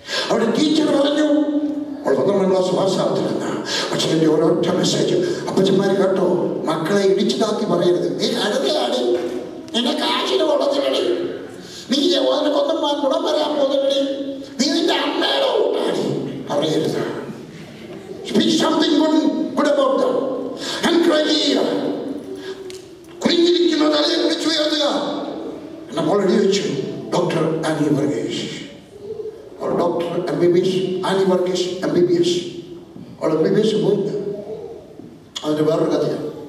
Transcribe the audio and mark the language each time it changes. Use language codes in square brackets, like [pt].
[ml] അവിടെ ടീച്ചർ പറഞ്ഞു, അവൾ 12ാം ക്ലാസ് പാസ്സാവത്തില്ലെന്ന്. പക്ഷെ എൻ്റെ ഒരൊറ്റ മെസ്സേജ്, അപ്പച്ചന്മാർ കേട്ടോ, മക്കളെ ഇടിച്ചു താത്തി പറയരുത്. നീ കഴുതയാണ്, നിന്നെ കാശിന് കൊള്ളത്തില്ലേ, നീ യവനക്കൊന്നും ഗുണം വരാൻ പോകുന്നില്ലേ, നീ നിന്റെ അമ്മയുടെ കൂട്ടാണ് പറയരുത്. [en] Speak something good about them. Encourage. [ml] കുഞ്ഞിരിക്കുന്ന തലയെ കുറിച്ച് ഉയർത്തുക. നമ്മൾ എഴുതി വെച്ചു, doctor Annie Varghese. Doctor MBBS, Annie Varghese MBBS. അവൾ MBBS പോയില്ല. അതിന്റെ വേറൊരു കഥയാണ്.